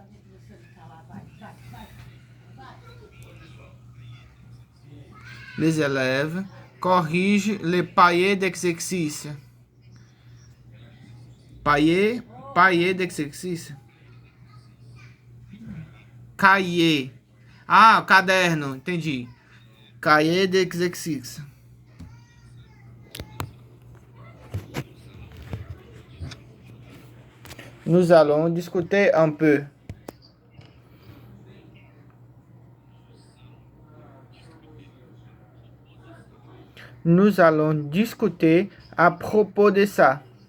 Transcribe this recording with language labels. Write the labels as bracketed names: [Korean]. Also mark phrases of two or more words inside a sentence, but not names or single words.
[French] Les élèves corrigent les papiers d'exercice. Papier d'exercice. Cahier. [Portuguese] Ah, caderno, entendi. [French] Cahier d'exercice. Nous allons discuter un peu. Nous allons discuter à propos de ça.